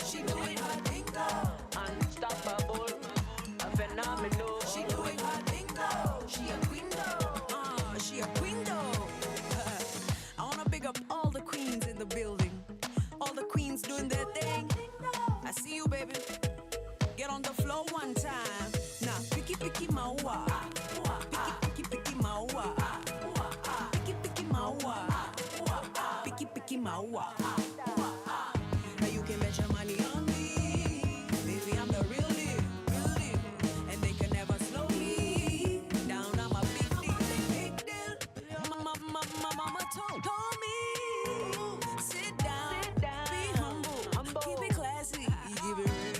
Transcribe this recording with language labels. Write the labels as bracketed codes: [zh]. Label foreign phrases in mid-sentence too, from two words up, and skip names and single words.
[en] She doing her thing though. Unstoppable, a phenomenal. She doing her thing though. She a queen though. She a queen though. I wanna big up all the queens in the building. All the queens doing their thing. I see you, baby. Get on the floor one time. Now, picky maua. Picky maua. Picky maua. Picky maua. Now you can bet your money on me. Baby, I'm the real deal. And they can never slow me down. I'm a big deal. Mama told me. Sit down, be humble, keep it classy, give it real.